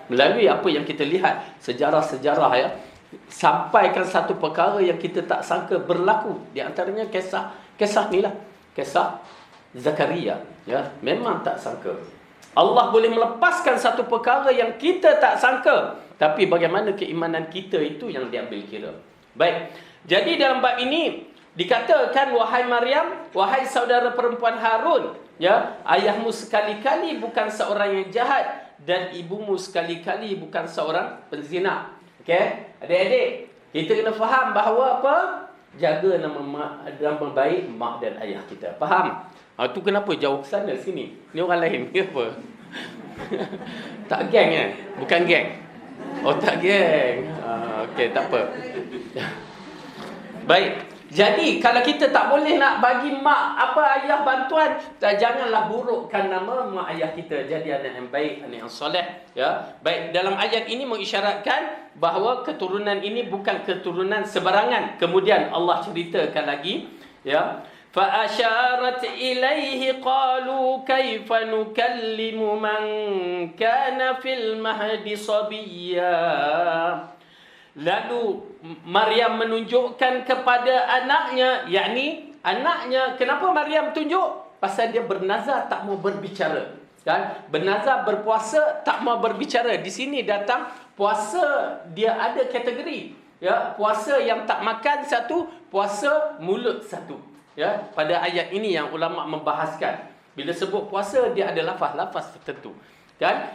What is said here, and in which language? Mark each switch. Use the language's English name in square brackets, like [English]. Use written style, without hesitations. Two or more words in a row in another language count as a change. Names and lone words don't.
[Malay] Melalui apa yang kita lihat, sejarah-sejarah ya, sampaikan satu perkara yang kita tak sangka berlaku. Di antaranya kisah ni lah. Kisah Zakaria. Ya, memang tak sangka. Allah boleh melepaskan satu perkara yang kita tak sangka. Tapi bagaimana keimanan kita itu yang diambil kira. Baik. Jadi dalam bab ini dikatakan, wahai Maryam, wahai saudara perempuan Harun, ya, ayahmu sekali-kali bukan seorang yang jahat dan ibumu sekali-kali bukan seorang penzina. Okey? Adik-adik, kita kena faham bahawa apa? Jaga nama baik mak dan ayah kita. Faham? Tu kenapa jauh ke sana sini? Ni orang lain ke apa? Tak geng kan? Bukan geng. Oh, tak geng. Okey, tak apa. Baik. Jadi kalau kita tak boleh nak bagi mak ayah bantuan, janganlah burukkan nama mak ayah kita. Jadi anak yang baik, anak yang soleh, ya. Baik, dalam ayat ini mengisyaratkan bahawa keturunan ini bukan keturunan sebarangan. Kemudian Allah ceritakan lagi, ya. [Arabic] فأشارت إليه قالوا كيف نكلم من كان في المهد صبيا. [Malay] Lalu Maryam menunjukkan kepada anaknya, yakni anaknya. Kenapa Maryam tunjuk? Pasal dia bernazar tak mau berbicara, kan? Bernazar berpuasa tak mau berbicara. Di sini datang puasa, dia ada kategori, ya. Puasa yang tak makan satu, puasa mulut satu, ya. Pada ayat ini yang ulama membahaskan, bila sebut puasa dia ada lafaz-lafaz tertentu, kan?